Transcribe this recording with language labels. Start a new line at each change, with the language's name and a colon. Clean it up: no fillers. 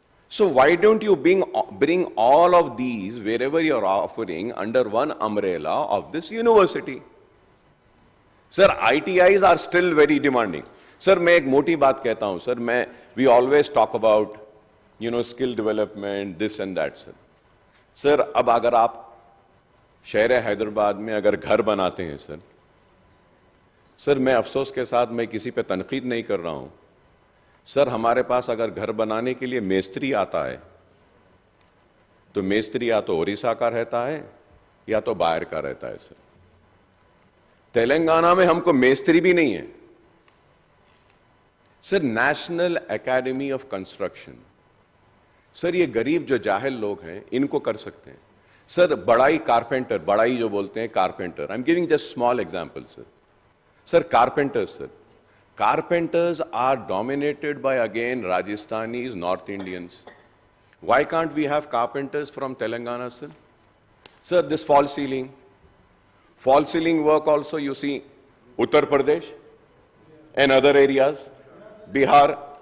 English: So why don't you bring all of these, wherever you are offering, under one umbrella of this university? Sir, ITIs are still very demanding. Sir,
Hindi: मैं एक मोटी बात कहता हूँ,
English: sir, we always talk about, skill development, this and that, sir.
Hindi: Sir, अब अगर आप शहर हैदराबाद में अगर घर बनाते हैं, सर, मैं अफसोस के साथ मैं किसी पे तनकीद नहीं कर रहा हूँ। सर, हमारे पास अगर घर बनाने के लिए मेस्त्री आता है, तो मेस्त्री या तो ओडिशा का रहता है या तो बाहर का रहता है, सर। तेलंगाना में हमको मेस्त्री भी नहीं है। Sir, national academy of construction, sir, ये गरीब जो जाहिल लोग हैं, इनको कर सकते हैं। सर, बड़ाई कारपेंटर, बड़ाई जो बोलते हैं carpenter,
English: I am giving just small example,
Hindi: sir.
English: Sir, carpenters, sir, carpenters are dominated by, again, Rajasthanis, North Indians. Why can't we have carpenters from Telangana, sir? Sir, this false ceiling work also, you see, Uttar Pradesh and other areas, Bihar.